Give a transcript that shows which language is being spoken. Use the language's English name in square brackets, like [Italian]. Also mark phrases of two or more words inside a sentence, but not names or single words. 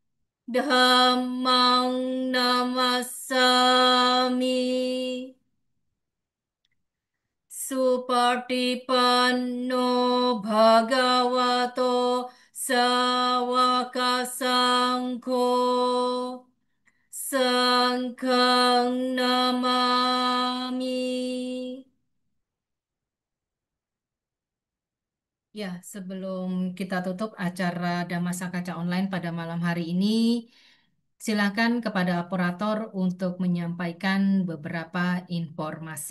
[Pali] Dhammang Namassami Supatipanno Bhagavato Sawaka Sangho Sangkhang Namami. [Indonesian] Ya, sebelum kita tutup acara Dhammasakacca Online pada malam hari ini, silakan kepada operator untuk menyampaikan beberapa informasi.